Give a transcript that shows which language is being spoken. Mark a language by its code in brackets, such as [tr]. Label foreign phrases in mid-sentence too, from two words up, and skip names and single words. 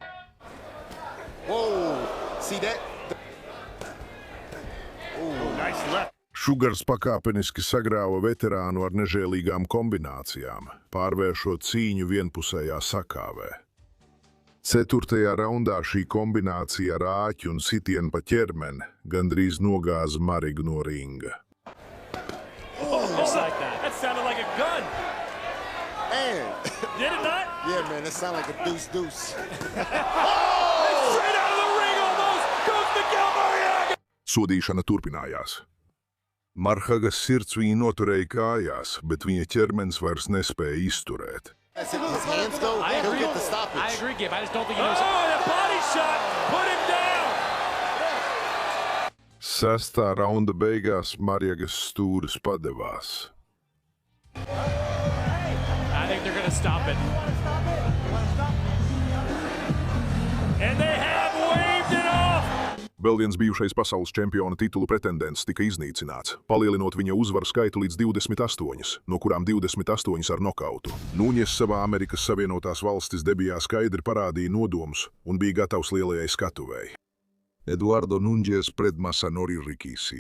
[lv] Sugars pakāpeniski sagrāva veterānu ar nežēlīgām kombinācijām, pārvēršot cīņu vienpusējā sakāvē. 4. raundā šī kombinācija ar āķi un sitienu pa ķermeni gandrīz nogāza Marigu no ringa. [en] Just like that. That sounded like a gun. Man. Did it not? Yeah, man, that sounded like a deuce. Straight out of the ring almost goes Miguel Mariaga. [lv] Sodīšana turpinājās. Marhagas sirds viņu noturēja kājās, bet viņa ķermenis vairs nespēja izturēt. [en] I agree, Gib. I just don't think he knows. Oh, the body shot! Put him down! [lv] 6. raunda beigās Mariagas stūris padevās. [en] I think they're going to stop it. And they have waved it off! [lv] Vēl viens bijušais pasaules čempiona titulu pretendents tika iznīcināts, palielinot viņa uzvaru skaitu līdz 28, no kurām 28 ar nokautu. Nunes savā Amerikas Savienotās valstis debijā skaidri parādīja nodomus un bija gatavs lielajai skatuvēji. Eduardo Nunes pret Masanori Rikishi.